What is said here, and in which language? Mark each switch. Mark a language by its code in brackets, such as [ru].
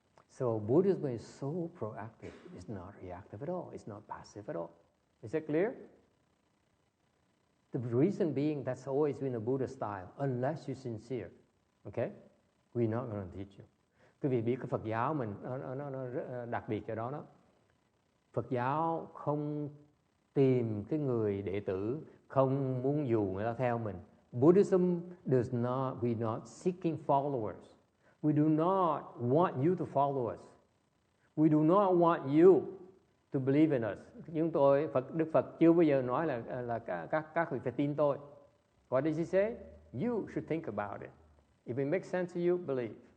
[en] So Buddhism is so proactive. It's not reactive at all. It's not passive at all. Is that clear? The reason being that's always been a Buddha style, unless you're sincere. Okay? We're not going to teach you. [vi] Quý vị biết cái Phật giáo mình nó đặc biệt cho đó. Phật giáo không tìm cái người đệ tử, không muốn dụ người ta theo mình. [en] Buddhism does not, we're not seeking followers. We do not want you to follow us. We do not want you to believe in us. [vi] Đức Phật chưa bao giờ nói là các vị phải tin tôi. [en] What does he say? You should think about it. If it makes sense to you, believe.